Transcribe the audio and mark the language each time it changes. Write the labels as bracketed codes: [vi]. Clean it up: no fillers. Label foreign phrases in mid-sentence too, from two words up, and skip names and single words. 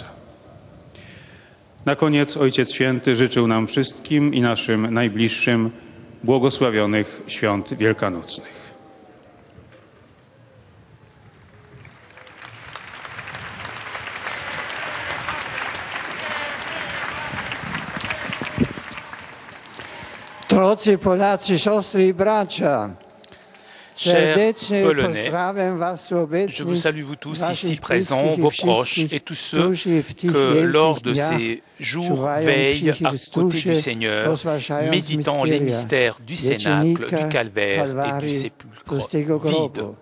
[pl] Na koniec Ojciec Święty życzył nam wszystkim i naszym najbliższym błogosławionych świąt wielkanocnych. Drodzy Polacy, siostry i bracia, [fr] Chers Polonais, je vous salue vous tous ici présents, vos proches et tous ceux que lors de ces jours veillent à côté du Seigneur, méditant les mystères du Cénacle, du Calvaire et du sépulcre vide.